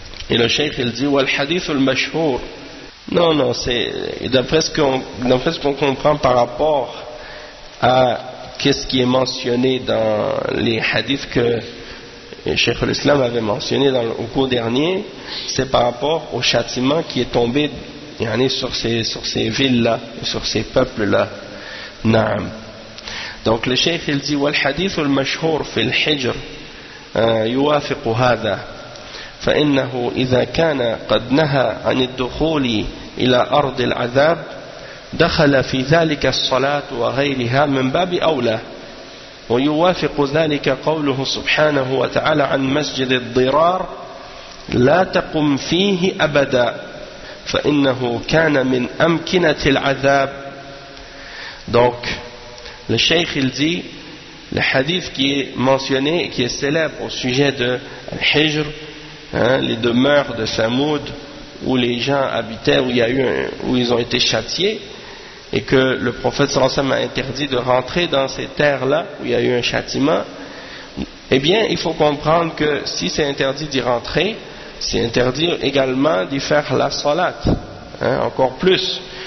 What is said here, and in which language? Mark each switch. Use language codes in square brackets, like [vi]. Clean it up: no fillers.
[fr] Et le cheikh, il dit, « [ar] Wal hadith al-mashhur [fr] » Non, c'est d'après ce qu'on comprend par rapport à qu'est-ce qui est mentionné dans les hadiths que Cheikh l'Islam avait mentionné au cours dernier, c'est par rapport au châtiment qui est tombé sur ces villes-là, sur ces peuples-là. [ar] Naam. [fr] Donc le Cheikh il dit [ar] wal hadith al mashhur fi al hijr yuwafiqu hadha فإنه إذا كان قد نهى عن الدخول إلى أرض العذاب دخل في ذلك الصلاة وغيرها من باب أولى ويوافق ذلك قوله سبحانه وتعالى عن مسجد الضرار لا تقم فيه أبدا فإنه كان من أمكنة العذاب. [fr] Donc le cheikh il dit, le hadith qui est mentionné, qui est célèbre au sujet de al-Hijr, hein, les demeures de Samoud où les gens habitaient, où ils ont été châtiés, et que le prophète sallallahu alayhi wa sallam a interdit de rentrer dans ces terres-là où il y a eu un châtiment, eh bien il faut comprendre que si c'est interdit d'y rentrer, c'est interdit également d'y faire la salat, hein, encore plus.